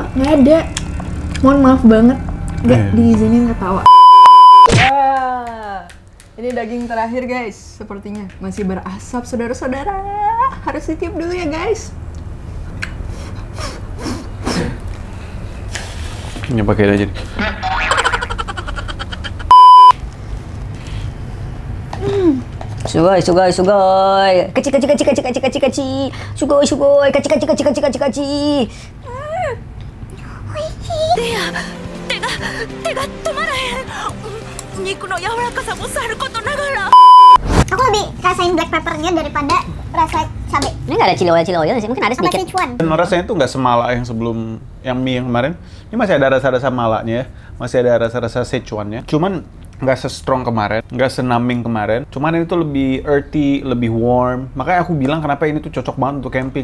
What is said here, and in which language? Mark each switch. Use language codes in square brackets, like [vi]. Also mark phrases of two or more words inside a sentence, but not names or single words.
[id] Nggak ada. Mohon maaf banget. Nggak diizinin ketawa. Ini daging terakhir guys. Sepertinya masih berasap saudara-saudara. Harus ditiup dulu ya guys. Ini pakai aja. Sugoi. Kaci. Sugoi. Kaci. [ja] 手が止まらへん。肉の柔らかさもさることながら。 [id] Aku lebih rasain [en] black peppernya [id] daripada rasa cabai. Ini nggak ada [en] chili oil [id] sih, mungkin ada Sama sedikit. Sichuan. Dan rasanya tuh nggak semala yang sebelum yang mie yang kemarin. Ini masih ada rasa-rasa malanya ya. Masih ada rasa-rasa Sichuannya. Cuman nggak se-strong kemarin, nggak se-numbing kemarin. Cuman ini tuh lebih earthy, lebih warm. Makanya aku bilang kenapa ini tuh cocok banget untuk camping.